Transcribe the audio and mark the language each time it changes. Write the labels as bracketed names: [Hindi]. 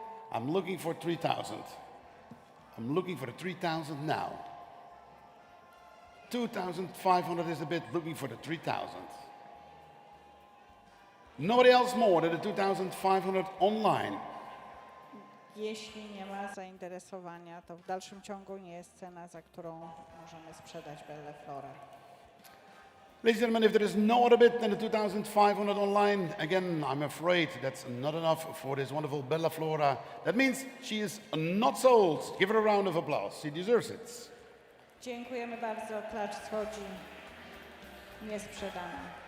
[English] I'm looking for 3,000. I'm looking for the 3,000 now. 2,500 is the bid, looking for the 3,000. Nobody else more than the 2,500 online. [Polish] Jeśli nie ma zainteresowania, to w dalszym ciągu nie jest cena, za którą możemy sprzedać Belle Florę. [English] Ladies and gentlemen, if there is no other bid than the 2,500 online, again, I'm afraid that's not enough for this wonderful Bella Flora. That means she is not sold. Give her a round of applause. She deserves it. [Polish] Dziękujemy bardzo. Klacz schodzi niesprzedana.